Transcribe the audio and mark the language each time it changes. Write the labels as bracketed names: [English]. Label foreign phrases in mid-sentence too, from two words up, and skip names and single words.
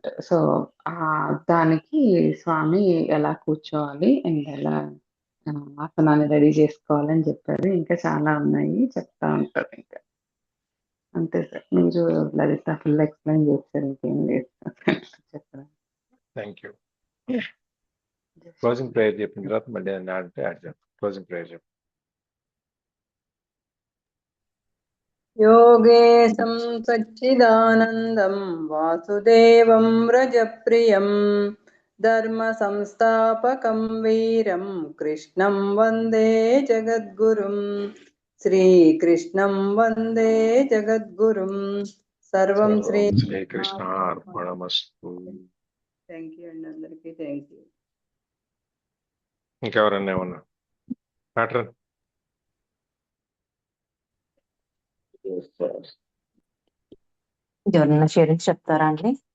[Telugu] సో, దానికి స్వామి ఎలా కూర్చోవాలి అండ్ ఎలా ఆసనాన్ని రెడీ చేసుకోవాలని చెప్పారు. ఇంకా చాలా ఉన్నాయి చెప్తా ఉంటారు ఇంకా. అంతే సార్. మీరు లలిత [English] full explain [Telugu] చేశారు. ఇంకేం లేదు చెప్పడం. [English] thank you. closing prayer [Telugu] చెప్పిన తర్వాత మళ్ళీ ఏదైనా అంటే యాడ్ చేద్దాం. [English] closing prayer [Telugu] చెప్పు. [Sanskrit] योगेशं सच्चिदानन्दं वासुदेवं व्रजप्रियं धर्मसंस्थापकं वीरं कृष्णं वन्दे जगद्गुरुं श्रीकृष्णं वन्दे जगद्गुरुं सर्वं श्री శ్రీకృష్ణార్పణమస్తు. [English] thank you [Telugu] అండి అందరికీ. [English] thank you. [Telugu] ఇంకెవరన్నా ఏమన్నా ప్యాటర్న్? ఎవరన్నా షేరింగ్ చెప్తారా అండి?